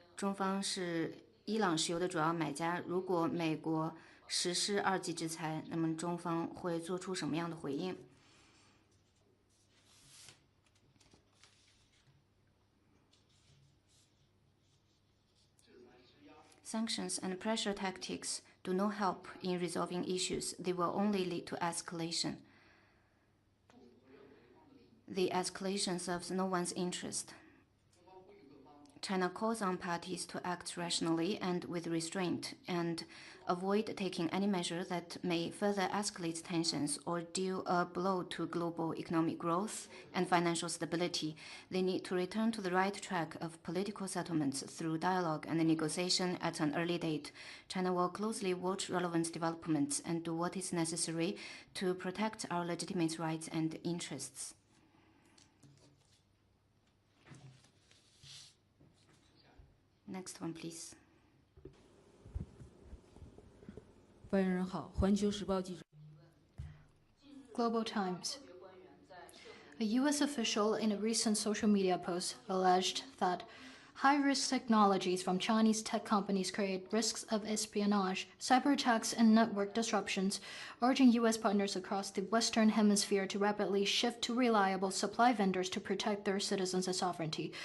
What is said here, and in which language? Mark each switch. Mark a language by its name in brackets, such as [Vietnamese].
[Chinese] 中方是伊朗石油的主要买家，如果美国实施2级制裁，那么中方会做出什么样的回应？ [English] Sanctions and pressure tactics do not help in resolving issues. They will only lead to escalation. The escalation serves no one's interest. China calls on parties to act rationally and with restraint and avoid taking any measure that may further escalate tensions or deal a blow to global economic growth and financial stability. They need to return to the right track of political settlements through dialogue and negotiation at an early date. China will closely watch relevant developments and do what is necessary to protect our legitimate rights and interests. Next one, please. [Chinese] 发言人好，环球时报记者。 [English] Global Times. A U.S. official in a recent social media post alleged that high-risk technologies from Chinese tech companies create risks of espionage, cyber attacks, and network disruptions, urging U.S. partners across the Western Hemisphere to rapidly shift to reliable supply vendors to protect their citizens' sovereignty.